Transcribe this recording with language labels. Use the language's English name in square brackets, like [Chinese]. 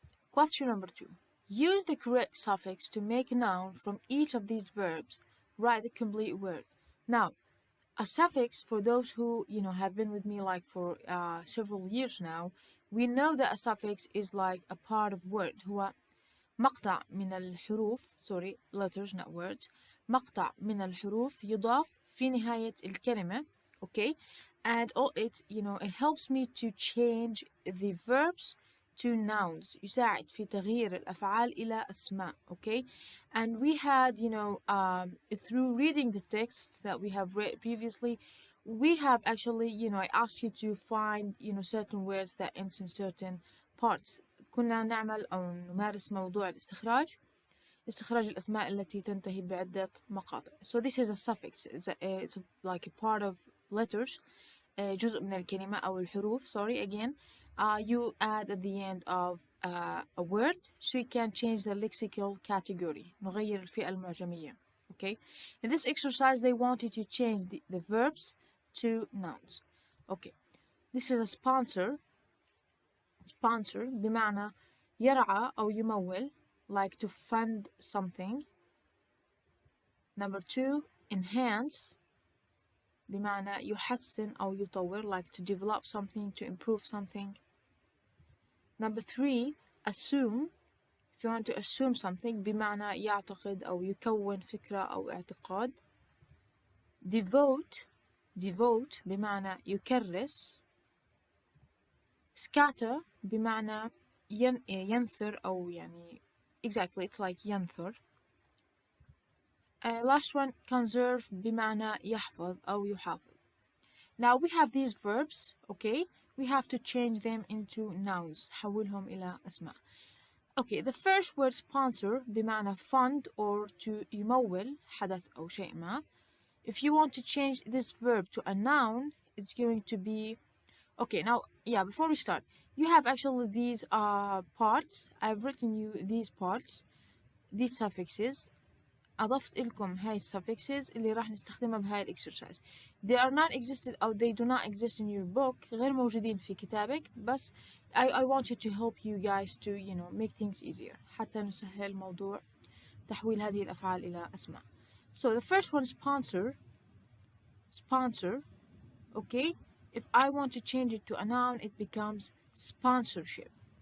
[English] Question number 2. Use the correct suffix to make a noun from each of these verbs. Write the complete word. Now, a suffix, for those who have been with me like for several years now, we know that a suffix is like a part of word. [Arabic] هو مقطع من الحروف [English] letters not words [Arabic] مقطع من الحروف يضاف في نهاية الكلمة. [English] Okay, and it helps me to change the verbs to nouns. [Arabic] يساعد في تغيير الأفعال إلى أسماء. [English] Okay, and we had through reading the texts that we have read previously, we have actually I asked you to find certain words that ends in certain parts. [Arabic] كنا نعمل أو نمارس موضوع استخراج الأسماء التي تنتهي بعدة مقاطع. [English] So this is a suffix. It's like a part of letters. [Arabic] جزء من الكلمة أو الحروف. [English] Sorry again. You add at the end of a word, so you can change the lexical category. [Arabic] نغير الفئة المعجمية. Okay. [English] In this exercise, they want you to change the verbs to nouns. Okay. This is a sponsor. Sponsor [Arabic] بمعنى يرعى أو يمول, [English] like to fund something. Number 2, enhance [Arabic] بمعنى يحسن أو يطور, [English] like to develop something, to improve something. Number 3, assume. If you want to assume something [Arabic] بمعنى يعتقد أو يكون فكرة أو اعتقاد. devote بمعنى يكرس. [English] scatter [Arabic] بمعنى ينثر أو [English] exactly it's like ينثر. Last one, conserve [Arabic] بمعنى يحفظ أو يحافظ. [English] Now we have these verbs, okay? We have to change them into nouns. [Arabic] حولهم إلى أسماء. [English] Okay, the first word sponsor بمعنى fund or to [Arabic] يمول حدث أو شيء ما. [English] If you want to change this verb to a noun, it's going to be okay. Now, before we start, you have actually these parts. I've written you these parts, these suffixes. [Arabic] أضفت لكم هاي suffixes اللي راح نستخدمها بهاي الإكسرسايز. [English] They are not existed أو they do not exist in your book. [Arabic] غير موجودين في كتابك. [English] بس I want you to help you guys to make things easier. [Arabic] حتى نسهل موضوع تحويل هذه الأفعال إلى أسماء. [English] So the first one, sponsor. Okay. If I want to change it to a noun, it becomes sponsorship.